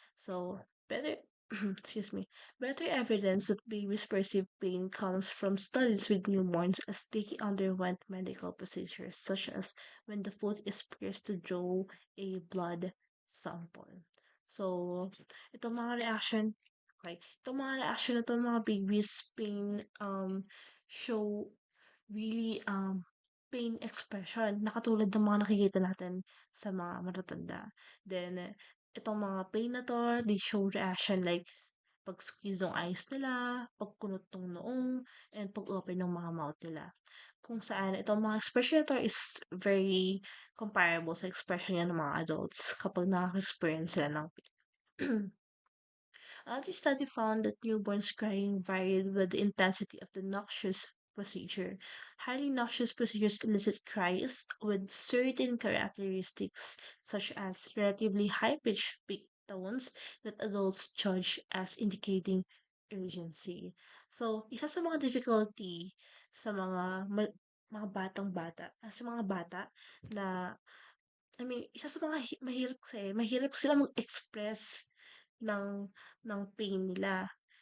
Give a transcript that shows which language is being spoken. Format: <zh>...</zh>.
<en>So, better excuse me, better evidence that babies perceive pain comes from studies with newborns as they underwent medical procedures, such as when the foot is pierced to draw a blood sample.</en> <tl>So, itong mga reaction itong mga reaction na 'to mga babies pain, show really, pain expression na katulad ng mga nakikita natin sa mga matatanda. Then, itong mga pain na 'to,</tl> <en>they show reaction like</en> <tl>pag-squeeze ng eyes nila, pagkunot ng noong, and pag-open ng mga mouth nila. Kung saan itong mga expression na 'to is very comparable sa expression yan ng mga adults kapag nakaka-experience sila ng</tl> <en>Another study found that newborns crying varied with the intensity of the noxious procedure. Highly noxious procedures elicit cries with certain characteristics, such as relatively high pitched peak tones that adults judge as indicating urgency.</en> <tl>So, isa sa mga difficulty sa mga batang-bata, sa mga bata na I mean, isa sa mga mahirap kasi, mahirap sila mag-express ng ng pain nila.</tl>